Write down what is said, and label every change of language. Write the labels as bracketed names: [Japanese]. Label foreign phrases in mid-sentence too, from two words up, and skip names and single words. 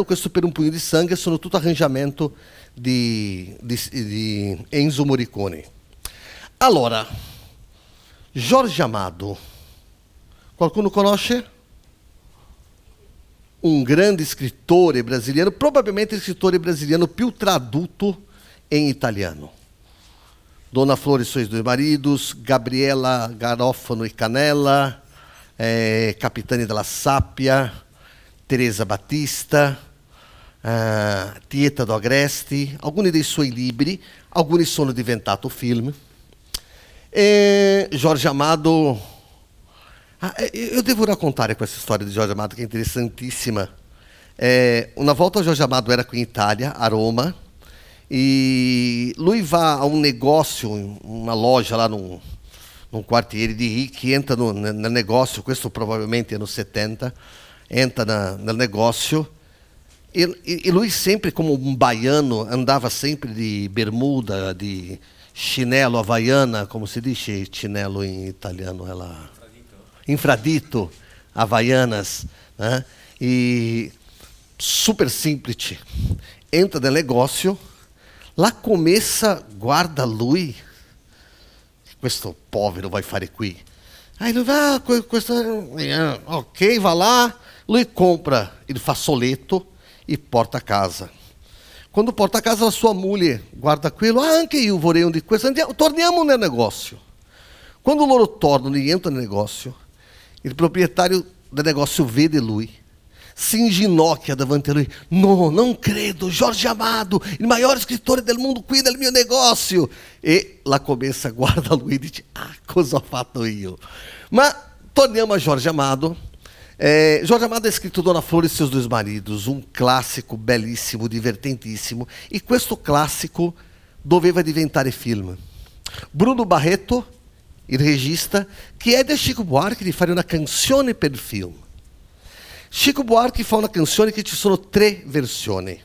[Italian] Questo Per un pugno di sangue sono tutto arrangiamento di Enzo Morricone. Allora, Jorge Amado, qualcuno conosce? Un grande scrittore brasiliano, probabilmente il scrittore brasiliano più tradotto in italiano. Dona Flor e seus dois maridos, Gabriela Garofano e Canela, Capitani della Sappia, Teresa Battista, Tieta do Agreste. Alcuni dei suoi libri, alcuni sono diventati film. Jorge Amado, eu devo raccontare questa storia di Jorge Amado, che è interessantissima. Una volta Jorge Amado era qui in Italia, a Roma, e lui va a [Portuguese] um negócio, uma loja lá num [Italian] quartiere di ricchi, entra nel negócio, questo probabilmente anos 70, entra nel negócio, e lui sempre, [Portuguese] como um baiano, andava sempre de bermuda, de chinelo havaiana, como se diz chinelo em italiano? [Italian] Infradito, havaianas, né? [Portuguese] E super simples. [Italian] Entra nel [Portuguese] negócio, lá começa, [Italian] guarda lui, questo povero vai fare qui. [Portuguese] Aí ele vai, ok, vai lá, [Italian] lui compra il fazzoletto e porta a casa. Quando porta a casa, a sua moglie guarda quello, anche io vorrei un di questo, torniamo nel negócio. Quando loro tornano e entrano nel negócio, il proprietario del negócio vede lui, si inginocchia davanti a lui. No, non credo, Jorge Amado, il maior scrittore del mondo qui nel mio negócio. E la commessa guarda lui e dice, cosa ho fatto io? Ma torniamo a Jorge Amado. Jorge Amado ha scritto Dona Flor e seus dois maridos, un classico bellissimo, divertentissimo. E questo classico doveva diventare film. Bruno Barreto, il regista, chiede a Chico Buarque di fare una canzone per il film. Chico Buarque fa una canzone che ci sono 3 versioni.